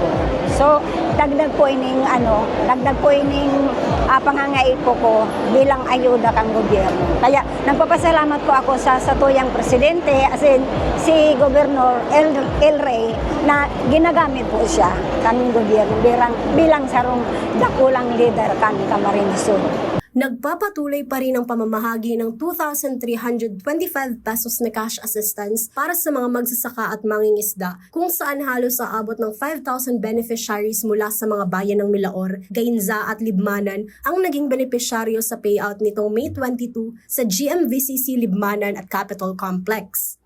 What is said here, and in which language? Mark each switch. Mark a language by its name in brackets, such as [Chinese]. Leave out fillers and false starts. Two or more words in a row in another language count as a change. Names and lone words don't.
[Bikol] So dagdag po ining pangangaipo ko bilang ayuda kang gobyerno. Kaya nagpapasalamat po ako sa tuyang presidente as in si Gobernador El Rey na ginagamit po siya kaming gobyerno bilang sarong dakulang leader kami Camarines Sur. [Filipino] Nagpapatuloy pa rin ang pamamahagi ng 2,325 pesos na [English] cash assistance [Filipino] para sa mga magsasaka at mangingisda kung saan halos aabot ng 5,000 beneficiaries mula sa mga bayan ng Milaor, Gainza at Libmanan ang naging benepisyaryo sa payout nitong May 22 sa GMVCC Libmanan at Capitol Complex.